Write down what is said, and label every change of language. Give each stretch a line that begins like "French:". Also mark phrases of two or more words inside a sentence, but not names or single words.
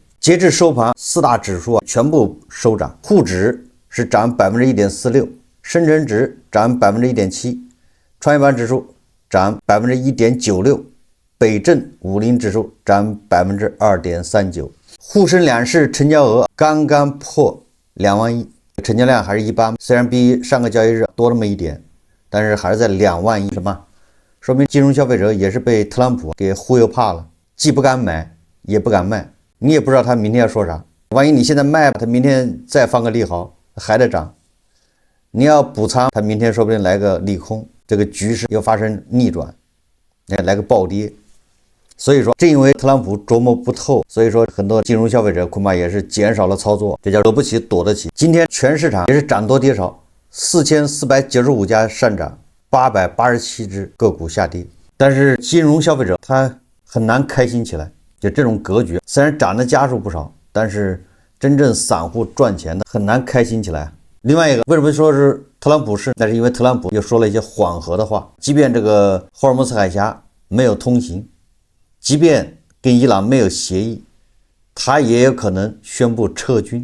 Chinese: 截至收盤，四大指數全部收漲，滬指是漲 1.46%， 深成指漲 1.7%， 創業板指數漲 1.96%， 北證50指數漲 2.39%。滬深兩市成交額剛剛破2萬億，成交量還是一般，雖然比上個交易日多那麼一點，但是還是在2萬億。什麼說明金融消費者也是被特朗普給忽悠怕了，既不敢買也不敢賣，你也不知道他明天要說啥，萬一你現在賣，他明天再放個利好還得漲，你要補倉，他明天說不定来個利空，這個局勢又發生逆轉，來個暴跌。所以說正因為特朗普琢磨不透，所以說很多金融消費者恐怕也是減少了操作，這叫惹不起躲得起。今天全市场也是涨多跌少，4495家上涨，887只個股下跌，但是金融消費者他很難開心起來。就這種格局，雖然漲的家數不少，但是真正散戶賺錢的很難開心起來。另外一個，為什麼說是特朗普式？那是因為特朗普又說了一些緩和的話，即便這個霍爾木茲海峽沒有通行，即便跟伊朗沒有協議，他也有可能宣布撤軍。